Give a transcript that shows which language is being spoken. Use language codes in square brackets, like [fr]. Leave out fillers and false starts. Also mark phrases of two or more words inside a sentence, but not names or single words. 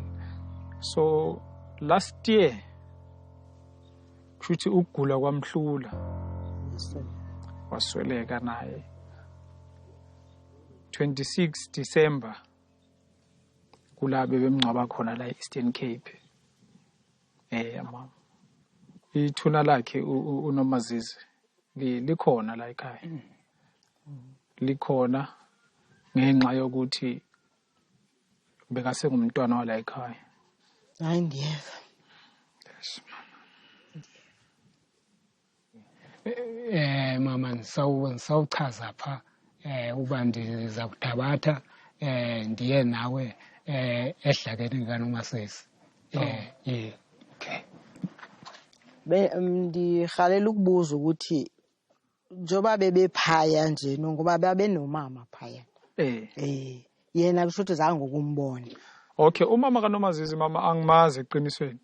[zu] So [en] last year [zu] futhi ukugula kwamhlula wasweleka naye 26 December kulabe bemngcwaba khona la Eastern Cape. Mama ithuna lakhe uNomazizi likhona la ekhaya. Likhona ngenxa yokuthi bekase ngumntwana wala ekhaya. [xh] Hayi ndiyeva. [en] Yes. [xh] Mama nisawuchaza pha uba ndiza kuthabatha ndiye nawe ehlakeni kaNomasisi. [en] Okay. [xh] Ndihalela ukubuza ukuthi njoba bebephaya nje ngoba babe nomama phaya. Yena kusho ukuthi zange ukumbona. [zu] Okay, umama kaNomazizi mama angimazi eqinisweni.